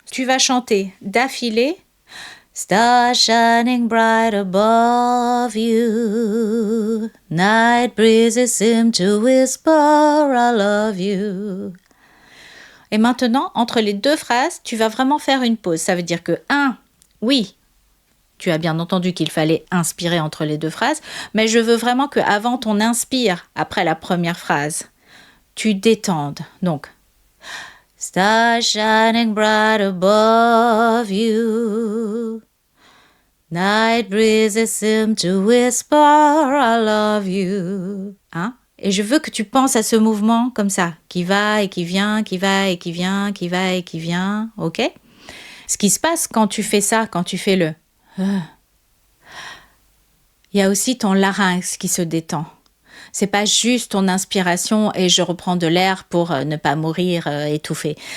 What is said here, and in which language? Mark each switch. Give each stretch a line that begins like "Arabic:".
French: Tu vas chanter d'affilée
English: Star shining bright above you, night breezes seem to whisper I love you.
French: Et maintenant, entre les deux phrases, tu vas vraiment faire une pause. Ça veut dire que oui, tu as bien entendu qu'il fallait inspirer entre les deux phrases, mais je veux vraiment qu'avant ton inspire, après la première phrase, tu détendes. Donc,
English: Star shining bright above you, night breezes seem to whisper I love you.
French: Et je veux que tu penses à ce mouvement comme ça, qui va et qui vient, qui va et qui vient, qui va et qui vient, ok ? Ce qui se passe quand tu fais ça, quand tu fais le il y a aussi ton larynx qui se détend. C'est pas juste ton inspiration et je reprends de l'air pour ne pas mourir étouffé.